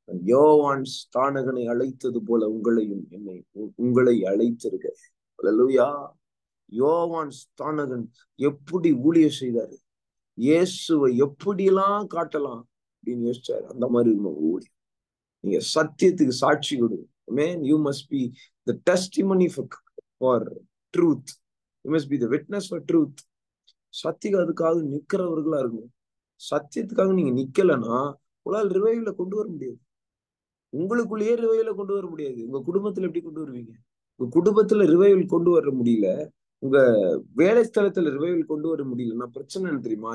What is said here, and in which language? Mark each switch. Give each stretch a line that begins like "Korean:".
Tamil: யோவான் ஸ்நானகனை அழைத்தது போல உங்களை அழைத்திருக்க. அல்லேலூயா. யோவான் ஸ்நானகன் எப்படி ஊழியம் செய்தாரு, இயேசுவை எப்படியெல்லாம் காட்டலாம் அப்படின்னு யோசிச்சாரு. அந்த மாதிரி ஊழியம். நீங்க சத்தியத்துக்கு சாட்சி கொடுங்க.
English: Man, you must be the testimony for truth. You must be the witness for truth.
Tamil: சத்தியத்துக்காக நிக்கிறவர்களா இருக்கணும். சத்தியத்துக்காக நீங்க நிக்கலன்னா உங்களால் ரிவைவ்ல கொண்டு வர முடியாது. உங்களுக்குள்ளேயே ரிவைவலை கொண்டு வர முடியாது. உங்க குடும்பத்துல எப்படி கொண்டு வருவீங்க? உங்க குடும்பத்துல ரிவைவல் கொண்டு வர முடியல, உங்க வேலை ஸ்தலத்துல ரிவைவல் கொண்டு வர முடியலன்னா பிரச்சனை என்ன தெரியுமா?